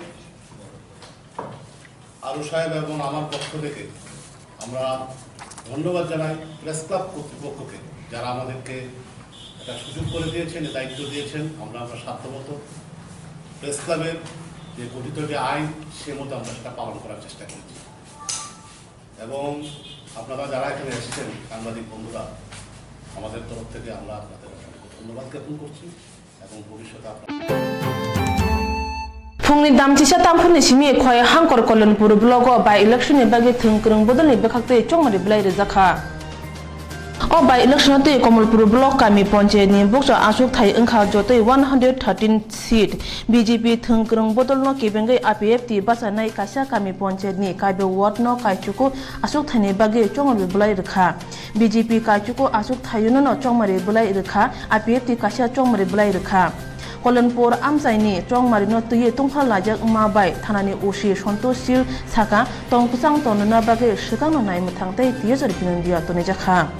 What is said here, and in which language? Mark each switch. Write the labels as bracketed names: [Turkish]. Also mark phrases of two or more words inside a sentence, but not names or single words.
[Bangla] আরো সাহেব এবং আমার পক্ষ থেকে আমরা ধন্যবাদ জানাই প্রেস ক্লাব কর্তৃপক্ষকে যারা আমাদেরকে একটা সুযোগ করে দিয়েছেন দায়িত্ব দিয়েছেন আমরা সাধ্যমত প্রেস ক্লাবের যে গঠিত যে আইন সে মতো আমরা সেটা পালন করার চেষ্টা করেছি এবং আপনারা যারা এখানে এসেছেন সাংবাদিক বন্ধুরা আমাদের তরফ থেকে আমরা আপনাদের ধন্যবাদ জ্ঞাপন করছি এবং ভবিষ্যতে [Kok Borok] Phungni damchisa tamphuni simi khoi hangkor kolonpur blogo [English] by election [Kok Borok] ni bagi thungkrung bodolni bekhakte chongmari blai rejakha O [English] by election [Kok Borok] te Komolpur block kami ponche ni bokso asuk thai angkha jotoi 113 seat BJP thungkrung bodolno kebengai APF ti basanai kasha kami ponche ni kaibe ward no kaichuku asuk thani bagi chongmari blai rekha BJP kaichuku asuk thayuno no chongmari blai rekha APF ti kasha chongmari blai rekha Kolonpur amsaini chongmari no tuye tungphal lajak mabai thanani oshi sontoshil saka tongpusang tonona bage shikang no nai muthang tai tiyajor binandia tone jakha